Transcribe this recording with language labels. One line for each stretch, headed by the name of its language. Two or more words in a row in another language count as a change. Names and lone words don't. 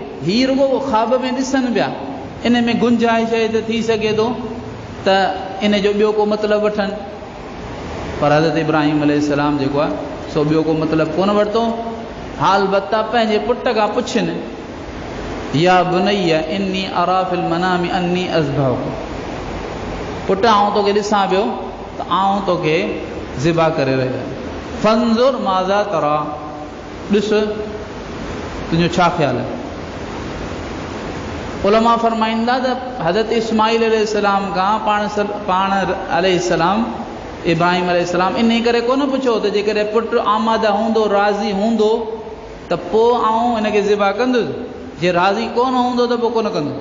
Sindhi: हीअ रुॻो ख़्वाब में ॾिसनि पिया, इन में गुंजाइश आहे त थी सघे थो त इन जो ॿियो को मतिलबु वठनि, पर हज़रत इब्राहिम अलैहिस्सलाम जेको आहे सो ॿियो को मतिलबु कोन वरितो। हाल बत्ता पंहिंजे पुट खां पुछनि,
Arabic: يا بني إني أرى في المنام أني أذبحك,
Sindhi: पुट आऊं तोखे ॾिसां पियो त आऊं तोखे ज़िबा करे रहियो आहियां,
Arabic: فانظر ماذا ترى,
Sindhi: ॾिस तुंहिंजो छा ख़्यालु आहे। उलमा फरमाईंदा त हज़रत इस्माईल अलैहिस्सलाम खां पाण अलैहिस्सलाम इब्राहिम अलैहिस्सलाम इन करे कोन पुछो त जेकॾहिं पुटु आमादा हूंदो, राज़ी हूंदो त पोइ आऊं हिनखे ज़िबा कंदुसि, जे राज़ी कोन हूंदो त पोइ कोन कंदुसि।